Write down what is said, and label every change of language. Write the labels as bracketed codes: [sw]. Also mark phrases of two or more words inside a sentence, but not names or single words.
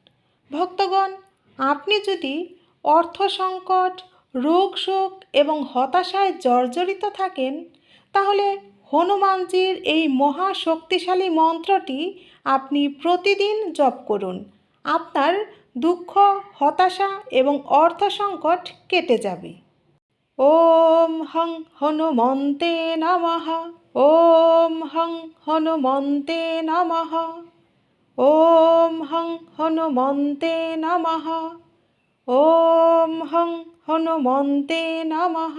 [bn] আপনি যদি অর্থ সংকট, রোগ শোক এবং হতাশায় জর্জরিত থাকেন, তাহলে হনুমানজির এই মহা শক্তিশালী মন্ত্রটি আপনি প্রতিদিন জপ করুন। আপনার দুঃখ, হতাশা এবং অর্থ সংকট কেটে যাবে। [sa] ওম হং হনুমন্তে নমঃ। ওম হং হনুমন্তে নমঃ। ওম হং হনুমন্তে নমঃ। ওম হং হনুমন্তে নমঃ।